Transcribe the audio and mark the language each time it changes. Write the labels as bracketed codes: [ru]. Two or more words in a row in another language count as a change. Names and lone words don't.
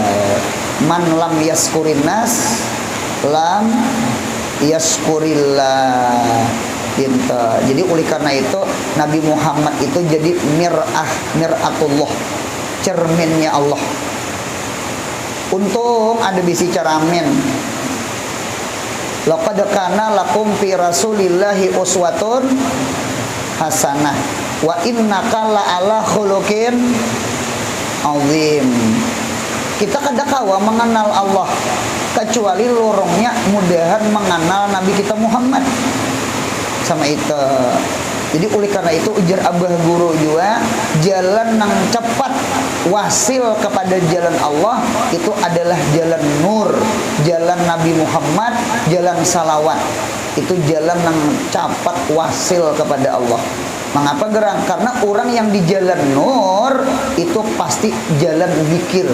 [ar] من لم يشكر الناس لم يشكر الله. [bjn] Jadi oleh karena itu Nabi Muhammad itu jadi miratullah, cerminnya Allah. Untung ada bisi cermin. [ar] لقد كان لكم في رسول الله أسوة حسنة. وإنك لعلى خلق عظيم. [bjn] Kita kada kawa mengenal Allah kecuali lorongnya mudahan mengenal Nabi kita Muhammad sama itu. Jadi oleh karena itu ujar abah guru juga, jalan yang cepat wasil kepada jalan Allah itu adalah jalan nur, jalan Nabi Muhammad, jalan salawat. Itu jalan yang cepat wasil kepada Allah. Mengapa gerang? Karena orang yang di jalan nur itu pasti jalan zikir.